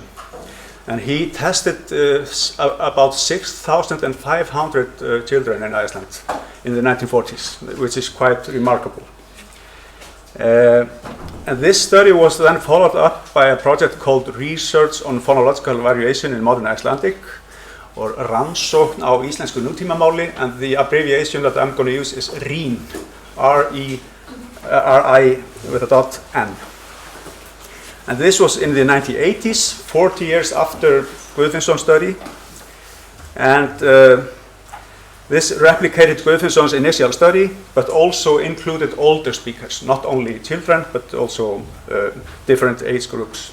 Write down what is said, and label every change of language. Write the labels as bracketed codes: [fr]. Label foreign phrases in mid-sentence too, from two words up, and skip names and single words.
[en] And he tested about 6,500 children in Iceland in the 1940s, which is quite remarkable. And this study was then followed up by a project called Research on Phonological Variation in Modern Icelandic, or Rannsókn á íslensku nútímamáli, and the abbreviation that I'm going to use is RIN, R-I with a dot N. And this was in the 1980s, 40 years after Guðfinnsson's study. And this replicated Guðfinnsson's initial study, but also included older speakers, not only children, but also different age groups.